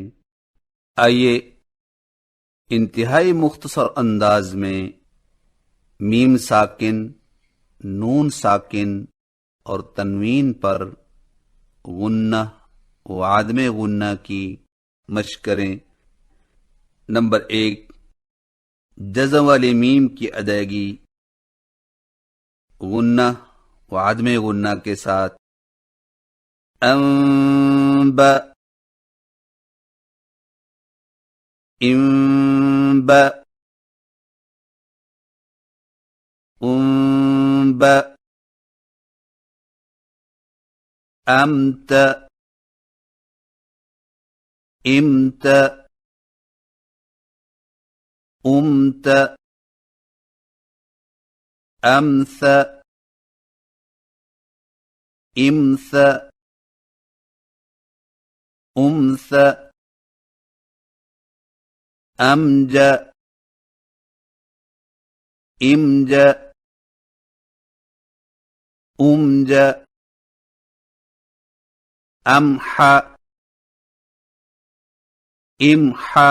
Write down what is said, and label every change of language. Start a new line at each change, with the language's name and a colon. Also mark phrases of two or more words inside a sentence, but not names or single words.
Urdu: آئیے انتہائی مختصر انداز میں میم ساکن، نون ساکن اور تنوین پر غنہ و عدم غنہ کی مشق کریں۔ نمبر 1، جزم والی میم کی ادائیگی غنہ و عدم غنہ کے ساتھ:
Arabic: انب، انب، انب، امت، امت، امت، امث، امث، امث، امج، امج، امج، امح، امح،